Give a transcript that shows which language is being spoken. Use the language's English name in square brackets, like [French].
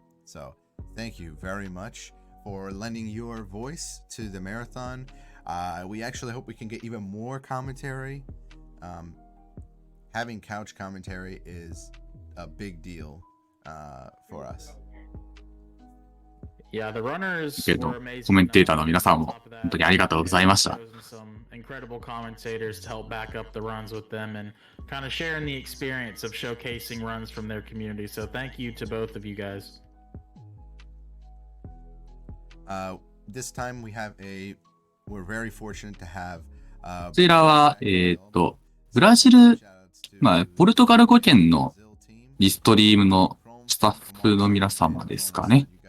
[English] So, thank you very much for lending your voice to the marathon. We actually hope we can get even more commentary. Having couch commentary is a big deal for us. Yeah, the runners were amazing. [Japanese] コメンテーターの皆さんも本当にありがとうございました。 [English] Some incredible commentators to help back up the runs with them and kind of sharing the experience of showcasing runs from their community. So thank you to both of you guys. This time we're very fortunate to have [Japanese] こちらは、ブラジルまあ、ポルトガル語圏のリストリームのスタッフの皆様ですかね。